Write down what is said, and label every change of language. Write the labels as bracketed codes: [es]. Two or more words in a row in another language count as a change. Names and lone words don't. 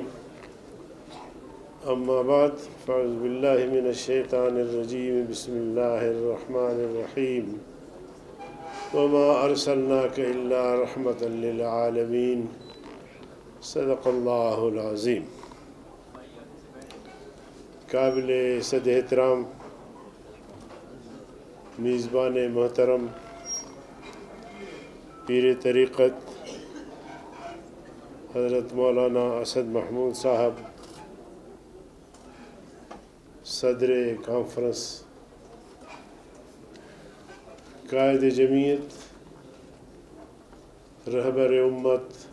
[ar] أما بعد فأعوذ بالله من الشيطان الرجيم بسم الله الرحمن الرحيم وما أرسلناك إلا رحمة للعالمين صدق الله العظيم. [ur] قابل صد احترام میزبان محترم پیر طریقت حضرت مولانا اسد محمود صاحب، صدر کانفرنس، قائد جمعیت، رہبر امت,